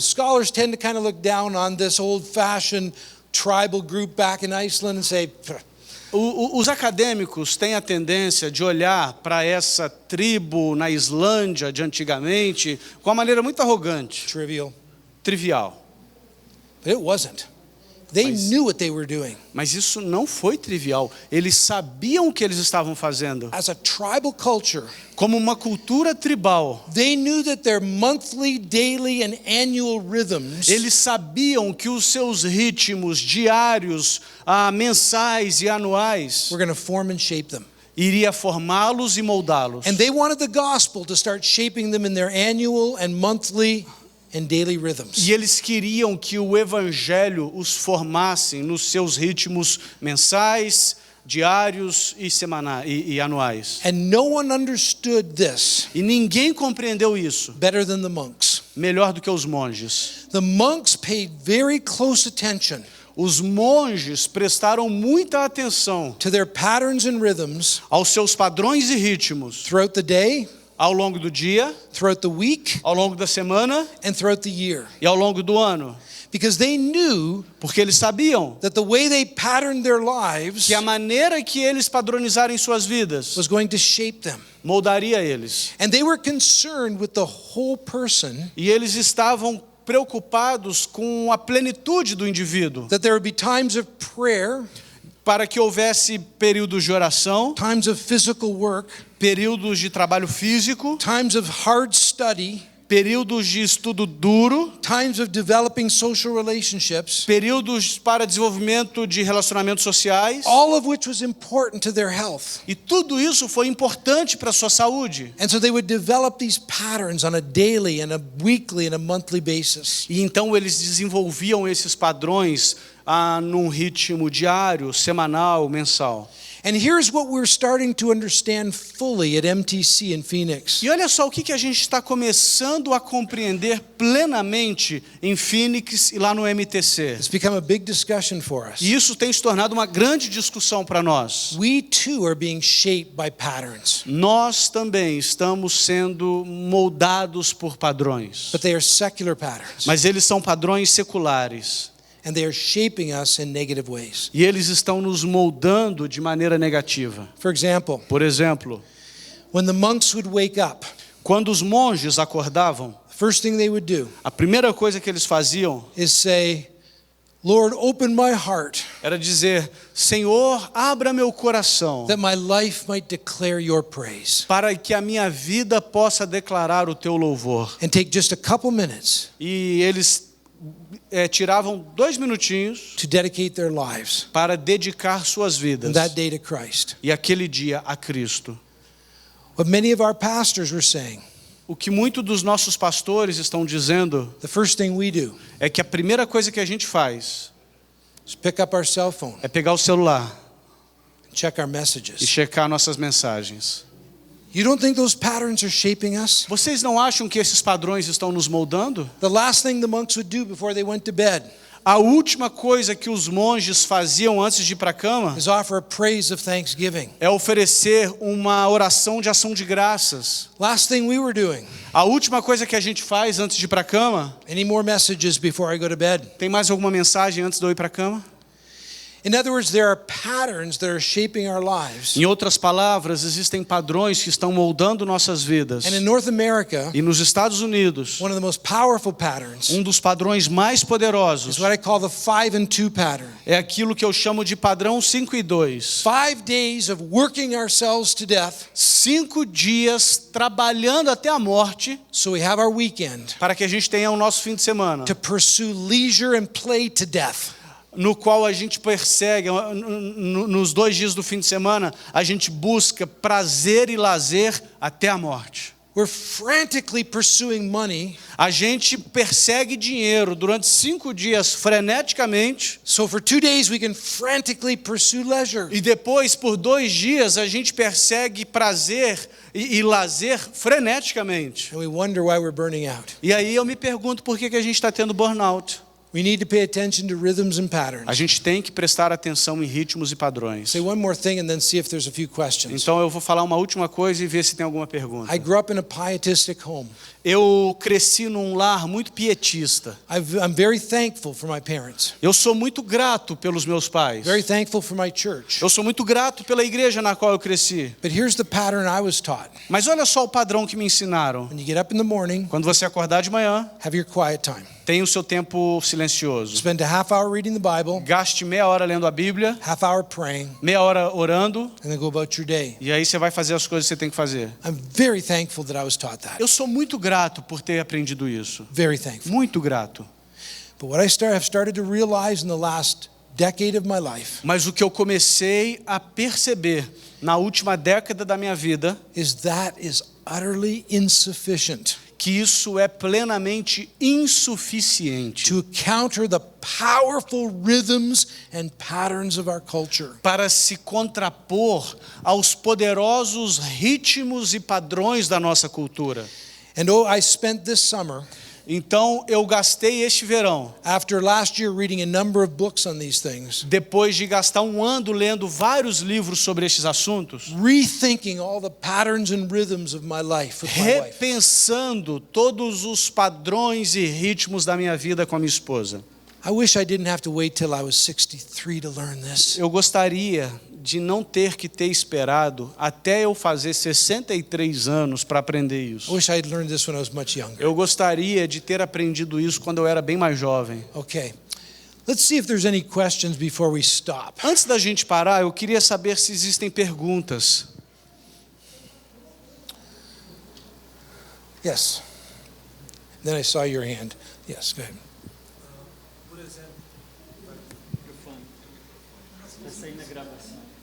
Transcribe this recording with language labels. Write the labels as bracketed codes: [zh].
[en] Scholars tend to kind of look down on this old-fashioned tribal group back in Iceland and say, [pt] Os acadêmicos têm a tendência de olhar para essa tribo na Islândia de antigamente com uma maneira muito arrogante, trivial. [en] But it wasn't. They knew what they were doing. [pt] Mas isso não foi trivial. Eles sabiam o que eles estavam fazendo. [en] As a tribal culture, [pt] Como uma cultura tribal, [en] they knew that their monthly, daily, and annual rhythms [pt] eles sabiam que os seus ritmos diários, mensais e anuais [en] were going to form and shape them. [pt] iria formá-los e moldá-los. [en] And they wanted the gospel to start shaping them in their annual and monthly and daily rhythms. [pt] E eles queriam que o evangelho os formasse nos seus ritmos mensais, diários e anuais. [en] And no one understood this [pt] E ninguém compreendeu isso [en] better than the monks. [pt] melhor do que os monges. [en] The monks paid very close attention [pt] Os monges prestaram muita atenção [en] to their patterns and rhythms [pt] aos seus padrões e ritmos [en] throughout the day, [pt] ao longo do dia, [en] throughout the week, [pt] ao longo da semana [en] and throughout the year. [pt] e ao longo do ano. [en] Because they knew [pt] Porque eles sabiam [en] that the way they patterned their lives [pt] que a maneira que eles padronizarem suas vidas [en] was going to shape them. [pt] moldaria eles. [en] And they were concerned with the whole person, [pt] E eles estavam preocupados com a plenitude do indivíduo, [en] that there would be times of prayer, [pt] para que houvesse períodos de oração, [en] times of physical work, [pt] períodos de trabalho físico, [en] times of hard study, [pt] períodos de estudo duro, [en] times of developing social relationships, [pt] períodos para desenvolvimento de relacionamentos sociais, [en] all of which was important to their health. [pt] e tudo isso foi importante para a sua saúde. [en] And so they would develop these patterns on a daily and a weekly and a monthly basis. [pt] E então eles desenvolviam esses padrões num ritmo diário, semanal, mensal. [en] And here's what we're starting to understand fully at MTC in Phoenix. [pt] E olha só o que a gente está começando a compreender plenamente em Phoenix e lá no MTC. [en] It's become a big discussion for us. [pt] E isso tem se tornado uma grande discussão para nós. [en] We too are being shaped by patterns, [pt] Nós também estamos sendo moldados por padrões. [en] but they are secular patterns, [pt] Mas eles são padrões seculares. [en] and they are shaping us in negative ways. [pt] E eles estão nos moldando de maneira negativa. [en] For example, [pt] Por exemplo, [en] when the monks would wake up, [pt] quando os monges acordavam, [en] the first thing they would do [pt] a primeira coisa que eles faziam [en] is say, Lord, open my heart, [pt] era dizer: Senhor, abra meu coração, [en] that my life might declare your praise. [pt] para que a minha vida possa declarar o teu louvor. [en] And take just a couple minutes [pt] E eles tiravam 2 minutinhos [en] to dedicate their lives [pt] para dedicar suas vidas, [en] on that day to Christ. [pt] e aquele dia a Cristo. [en] What many of our pastors were saying, [pt] O que muitos dos nossos pastores estão dizendo [en] the first thing we do [pt] é que a primeira coisa que a gente faz [en] is pick up our cell phone [pt] é pegar o celular [en] and check our [pt] e [en] messages. [pt] checar nossas mensagens. [en] You don't think those patterns are shaping us? [pt] Vocês não acham que esses padrões estão nos moldando? [en] The last thing the monks would do before they went to bed [pt] A última coisa que os monges faziam antes de ir para a cama [en] is offer a praise of thanksgiving. [pt] é oferecer uma oração de ação de graças. [en] Last thing we were doing. [pt] A última coisa que a gente faz antes de ir para a cama, [en] Any more messages before I go to bed? [pt] tem mais alguma mensagem antes de eu ir para a cama? [en] In other words, there are patterns that are shaping our lives. [pt] Em outras palavras, existem padrões que estão moldando nossas vidas. [en] And in North America, [pt] E nos Estados Unidos, [en] one of the most powerful patterns [pt] dos padrões mais poderosos [en] is what I call the 5 and 2 pattern. [pt] é aquilo que eu chamo de padrão 5 e 2. [en] 5 days of working ourselves to death [pt] 5 dias trabalhando até a morte [en] so we have our weekend [pt] para que a gente tenha o nosso fim de semana, [en] to pursue leisure and play to death. [pt] no qual a gente persegue, nos 2 dias do fim de semana, a gente busca prazer e lazer até a morte. [en] We're frantically pursuing money. [pt] A gente persegue dinheiro durante 5 dias freneticamente, [en] So for 2 days we can frantically pursue leisure. [pt] e depois, por 2 dias, a gente persegue prazer e lazer freneticamente. [en] And we wonder why we're burning out. [pt] E aí eu me pergunto por que a gente está tendo burnout. [en] We need to pay attention to rhythms and patterns. [pt] A gente tem que prestar atenção em ritmos e padrões. [en] Say one more thing and then see if there's a few questions. [pt] Então eu vou falar uma última coisa e ver se tem alguma pergunta. [en] I grew up in a pietistic home. [pt] Eu cresci num lar muito pietista. [en] I'm very thankful for my parents. [pt] Eu sou muito grato pelos meus pais. [en] Very thankful for my church. [pt] Eu sou muito grato pela igreja na qual eu cresci. [en] But here's the pattern I was taught. [pt] Mas olha só o padrão que me ensinaram. [en] When you get up in the morning, [pt] Quando você acordar de manhã, [en] have your quiet time. [pt] tenha o seu tempo silencioso. [en] Spend a half hour reading the Bible, [pt] Gaste meia hora lendo a Bíblia, [en] half hour praying, [pt] meia hora orando, [en] and then go about your day. [pt] e aí você vai fazer as coisas que você tem que fazer. [en] I'm very thankful that I was taught that. [pt] Eu sou muito grato por ter aprendido isso. [en] Very thankful. [pt] Muito grato. [en] But what have started to realize in the last decade of my life [pt] Mas o que eu comecei a perceber na última década da minha vida, [en] is that is utterly insufficient [pt] que isso é plenamente insuficiente [en] to counter the powerful rhythms and patterns of our culture. [pt] para se contrapor aos poderosos ritmos e padrões da nossa cultura. [en] And I spent this summer [pt] Então eu gastei este verão, [en] after last year reading a number of books on these things, [pt] depois de gastar um ano lendo vários livros sobre estes assuntos, [en] rethinking all the patterns and rhythms of my life with my wife. [pt] repensando todos os padrões e ritmos da minha vida com a minha esposa. [en] I wish I didn't have to wait till I was 63 to learn this. [pt] Eu gostaria de não ter que ter esperado até eu fazer 63 anos para aprender [en] I [pt] isso. [en] wish I had learned this when I was much younger. [pt] Eu gostaria de ter aprendido isso quando eu era bem mais jovem. [en] Okay. Let's see if there's any questions before we stop. [pt] Antes da gente parar, eu queria saber se existem perguntas. [en] Yes. Then I saw your hand. Yes, go ahead. [pt] Por exemplo, microfone. Está saindo a gravação.